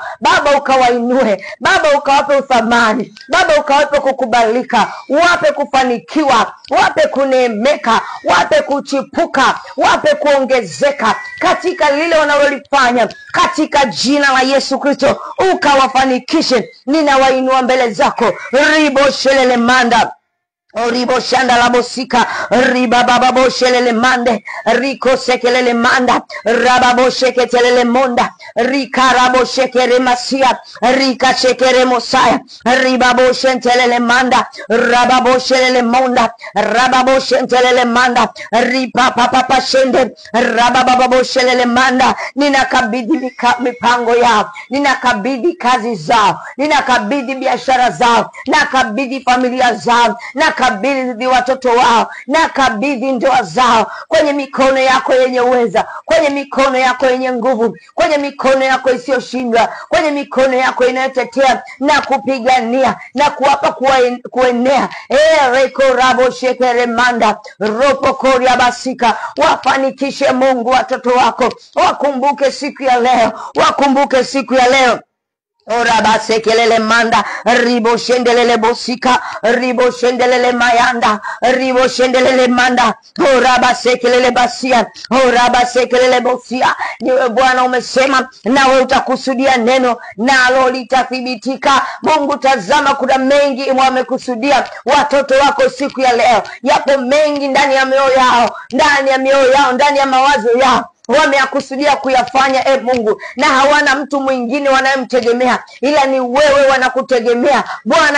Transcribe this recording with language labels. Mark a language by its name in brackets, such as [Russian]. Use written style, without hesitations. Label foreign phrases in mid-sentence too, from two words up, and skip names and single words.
[Swahili] Baba ukawainue, Baba ukawape uthamani, Baba ukawape kukubalika, wape kufanikiwa, wape kuneemeka, wape kuchipuka, wape kuongezeka katika lile wanalolifanya, katika jina la Yesu Kristo ukawafanikishe. Ninawainua mbele zako, ribo shelele manda Ribo shanda la bosika, riba baba boshelele mande, riko sekelele manda, rababo sheketelele monda, rika rabo shekere masia, rika shekere mosaya, ribabo shentelele manda, rababo shelele monda, rababo shentelele manda, ripa papa shende, rababo shelele manda. Ninakabidhi mipango yao, ninakabidhi kazi zao, ninakabidhi biashara zao, nakabidhi familia zao, nakabidhi watoto wao, nakabidhi ndoa zao kwenye mikono yako yenye uweza, kwenye mikono yako yenye nguvu, kwenye mikono yako isiyoshindwa, kwenye mikono yako inayotetea na kupigania na kuwapa kuenea. Reko rabo shekere manda, ropo koria basika. Wafanikishe Mungu watoto wako, wakumbuke siku ya leo, wakumbuke siku ya leo. Ora basekelele manda, ribo shendelele bosika, ribo shendelele mayanda, ribo shendelele manda, ora basekelele basia, ora basekelele bosia. Niwe Bwana umesema nawe utakusudia neno nalo litathibitika. Mungu tazama, kuna mengi wamekusudia watoto wako siku ya leo. Yapo mengi ndani ya mioyo yao, ndani ya mioyo yao, ndani ya mawazo yao, wameakusudia kuyafanya Mungu, na hawana mtu mwingine wanayemtegemea ila ni wewe, wanakutegemea Bwana.